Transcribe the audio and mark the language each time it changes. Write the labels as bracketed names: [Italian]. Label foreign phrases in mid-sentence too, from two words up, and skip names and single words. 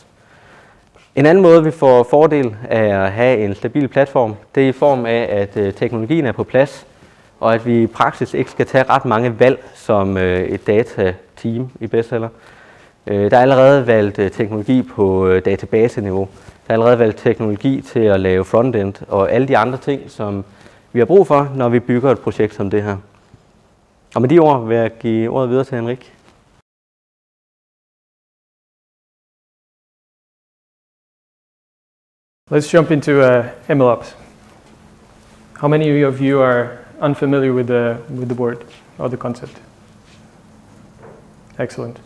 [Danish] En anden måde, vi får fordel af at have en stabil platform, det er i form af, at teknologien er på plads, og at vi i praksis ikke skal tage ret mange valg som et datateam i bestseller. Der er allerede valgt teknologi på database-niveau. Der er allerede valgt teknologi til at lave frontend og alle de andre ting, som vi har brug for, når vi bygger et projekt som det her. Og med de ord vil jeg give ordet videre til Henrik. [English] Let's jump into MLOps. How many of you are unfamiliar with the word or the concept? Excellent.